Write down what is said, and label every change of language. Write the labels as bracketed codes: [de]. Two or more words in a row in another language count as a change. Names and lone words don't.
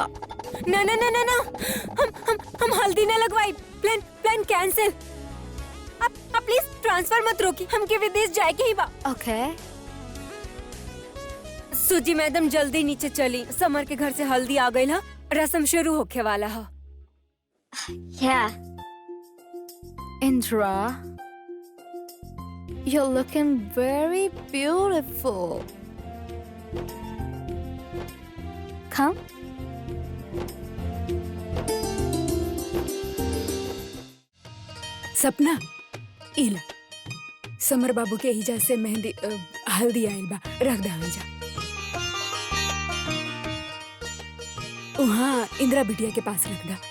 [bho] ना ना ना ना ना, हम हल्दी ना लगवाई। [en] Plan cancel. [bho] आप [en] please transfer [bho] मत रोकी, हमके विदेश जाएके ही बा। ओके सूजी मैडम जल्दी नीचे चली, समर के घर से हल्दी आ गई है, रस्म शुरू होके वाला है। [en] Yeah. Indra, you're looking very beautiful. Come. [bho] सपना, इला समर बाबू के हिजा से मेहंदी हल्दी आइल बा, रख दावे जा। वहाँ इंदिरा बिटिया के पास रख दा।